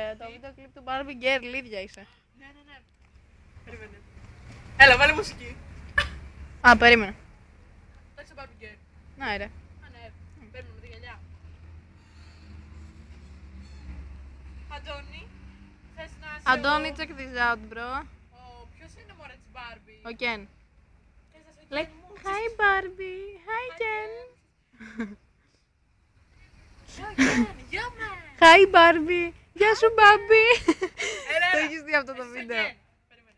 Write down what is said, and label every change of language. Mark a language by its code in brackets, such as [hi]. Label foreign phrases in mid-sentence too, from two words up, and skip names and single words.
[el] Το βίντεο κλιπ του Barbie Girl, ίδια είσαι. Ναι. Περίμενε. Έλα, βάλε μουσική. Α, περίμενα. Εντάξει, το Barbie Girl. Ναι, ρε. Α, ναι. Παίρνουμε με τη γυαλιά. Αντώνη, θες να είσαι Αντώνη, [en] check this out, bro. [el] Ποιος είναι μωρέ της Barbie? Ο Ken. Θες να είσαι ο Like, Ken μου? [en] hi Barbie, hi Ken. [el] Γεια, Ken, γεια με. Hi Barbie, γεια σου Barbie. Έλα, Το έλα. έχεις δει αυτό το Θες είσαι ο βίντεο. Ken. Περίμενε.